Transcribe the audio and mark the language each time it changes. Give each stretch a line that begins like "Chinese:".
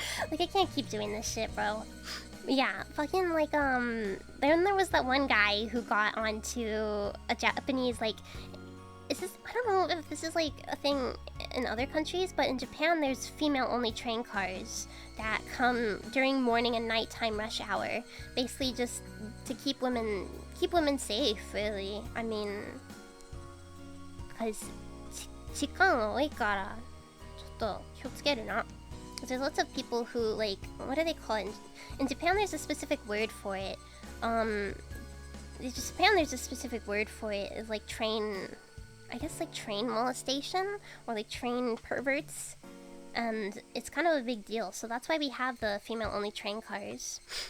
English: Like, I can't keep doing this shit, bro. Yeah, fucking, like, then there was that one guy who got onto a Japanese, like, is this, I don't know if this is like a thing in other countries, but in Japan there's female-only train cars that come during morning and nighttime rush hour, basically just to keep women safe, really. I mean, because
Japanese: 時間多いからちょっと気をつけるな.
English: There's lots of people who, like, what do they call it? In Japan, there's a specific word for it. In Japan, there's a specific word for it. It's like train molestation, or like train perverts. And it's kind of a big deal. So that's why we have the female-only train cars.